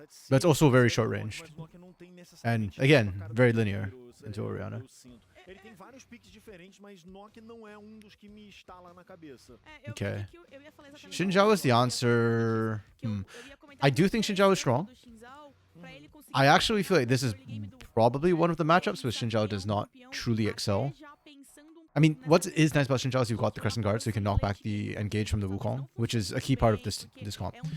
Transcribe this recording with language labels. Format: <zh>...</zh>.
<en>But it's also very short range. And again, very linear into Orianna.</en> <pt>Ele tem vários picks diferentes, mas Nock não é dos que me está lá na cabeça.</pt> <en>Okay. Xin Zhao is the answer. I do think Xin Zhao is strong. I actually feel like this is probably one of the matchups where Xin Zhao does not truly excel. I mean, what is nice about Xin Zhao is you've got the Crescent Guard, so you can knock back the engage from the Wukong, which is a key part of this comp.</en>